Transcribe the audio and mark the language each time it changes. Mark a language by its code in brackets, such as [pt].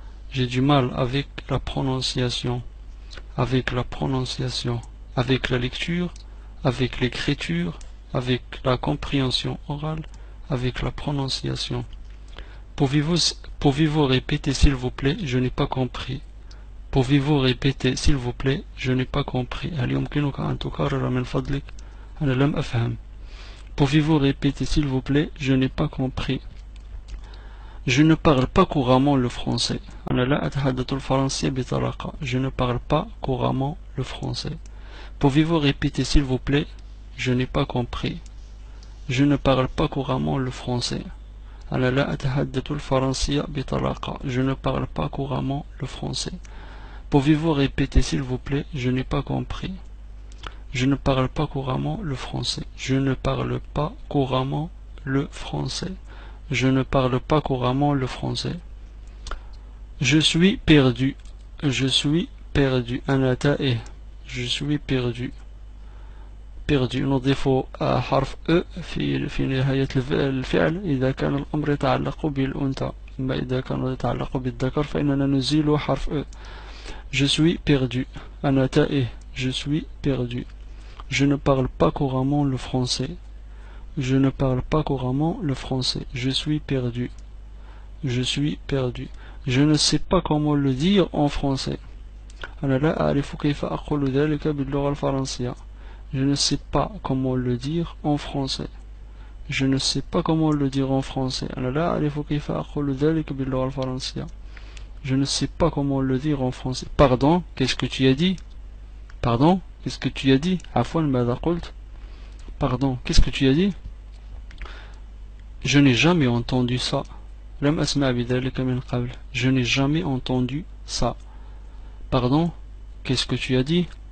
[fr] J'ai du mal avec la prononciation. Avec la prononciation. Avec la lecture. Avec l'écriture. Avec la compréhension orale. Avec la prononciation. Pouvez-vous répéter s'il vous plaît? Je n'ai pas compris. Pouvez-vous répéter s'il vous plaît? Je n'ai pas compris. [ar] هل يمكنك أن تكرر من فضلك؟ أنا لم أفهم. [fr] Pouvez-vous répéter s'il vous plaît? Je n'ai pas compris. Je ne parle pas couramment le français. [ar] أنا لا أتحدث الفرنسية بطلاقة. [fr] Je ne parle pas couramment le français. Pouvez-vous répéter s'il vous plaît? Je n'ai pas compris. Je ne parle pas couramment le français. [ar] أنا لا أتحدث الفرنسية بطلاقة. [fr] Je ne parle pas couramment le français. Pouvez-vous répéter s'il vous plaît? Je n'ai pas compris. Je ne parle pas couramment le français. Je ne parle pas couramment le français. Je ne parle pas couramment le français. Je suis perdu. Je suis perdu. [ar] أنا تائه. [fr] Je suis perdu. perdu. [ar] نضيف حرف أ في نهاية الفعل إذا كان الأمر يتعلق بالأنثى. أما إذا كان يتعلق بالذكر فإننا نزيل حرف أ. [fr] Je suis perdu. [ar] أنا تائه. [fr] Je suis perdu. Je ne parle pas couramment le français. Je ne parle pas couramment le français. Je suis perdu. Je suis perdu. Je ne sais pas comment le dire en français. [ar] أنا لا أعرف كيف أقول ذلك باللغة الفرنسية. [fr] Je ne sais pas comment le dire en français. Je ne sais pas comment le dire en français. [ar] أنا لا أعرف كيف أقول ذلك باللغة الفرنسية. [fr] Je ne sais pas comment le dire en français. Pardon, qu'est-ce que tu as dit? Pardon, qu'est-ce que tu as dit? [ar] عفوا ماذا قلت? [fr] Pardon, qu'est-ce que tu as dit? Je n'ai jamais entendu ça. [ar] لم أسمع بذلك من قبل. [fr] Je n'ai jamais entendu ça. Pardon, qu'est-ce que tu as dit?